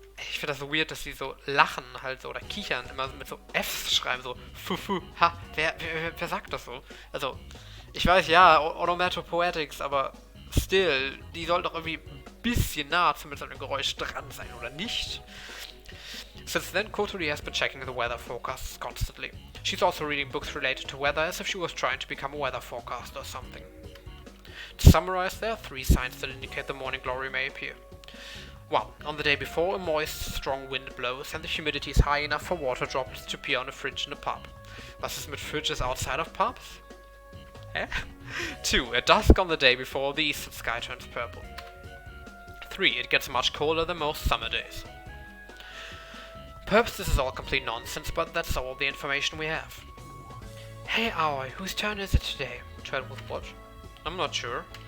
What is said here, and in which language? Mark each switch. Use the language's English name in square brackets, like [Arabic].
[German] Ich finde das so weird, dass sie so lachen halt so oder kichern, immer mit so Fs schreiben, so fufu, ha, wer sagt das so? Also, ich weiß, ja, Onomatopoetics, aber still, die soll doch irgendwie ein bisschen nah zumindest an dem Geräusch dran sein, oder nicht? [English] Since then, Kotori has been checking the weather forecasts constantly. She's also reading books related to weather as if she was trying to become a weather forecaster or something. To summarize, there are 3 signs that indicate the morning glory may appear. 1. On the day before, a moist, strong wind blows and the humidity is high enough for water droplets to appear on a fridge in a pub. [German] Was ist mit [English] fridges outside of pubs? Hä? 2. At dusk on the day before, the eastern sky turns purple. 3. It gets much colder than most summer days. Perhaps this is all complete nonsense, but that's all the information we have. Hey Aoi, whose turn is it today? Turn with what? I'm not sure.